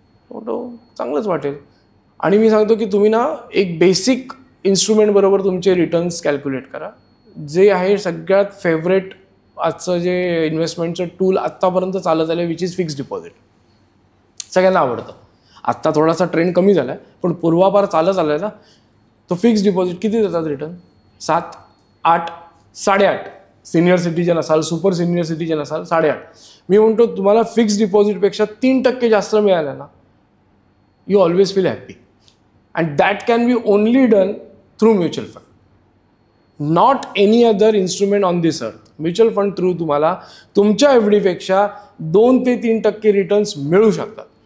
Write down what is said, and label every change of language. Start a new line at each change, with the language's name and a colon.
Marathi: म्हणतो चांगलंच वाटेल. आणि मी सांगतो की तुम्ही ना एक बेसिक इन्स्ट्रुमेंट बरोबर तुमचे रिटर्न्स कॅल्क्युलेट करा, जे आहे सगळ्यात फेवरेट आजचं जे इन्व्हेस्टमेंटचं टूल आत्तापर्यंत चालत आलं
English: Which is fixed deposit.
Marathi: सगळ्यांना आवडतं. आत्ता थोडासा ट्रेंड कमी झाला आहे पण पूर्वापार चालत आला आहे ना. तो फिक्स्ड डिपॉझिट किती देतात रिटर्न, 7, 8, 8.5. सिनियर सिटीजन असाल, सुपर सिनियर सिटीजन असाल 8.5. मी म्हणतो तुम्हाला फिक्स्ड डिपॉझिटपेक्षा 3% जास्त मिळालं ना,
English: You always feel happy. And that can be only done through mutual fund, not any other instrument on this earth.
Marathi: Mutual fund through तुम्हाला तुमच्या एफ डीपेक्षा 2 ते 3% रिटर्न्स मिळू शकतात.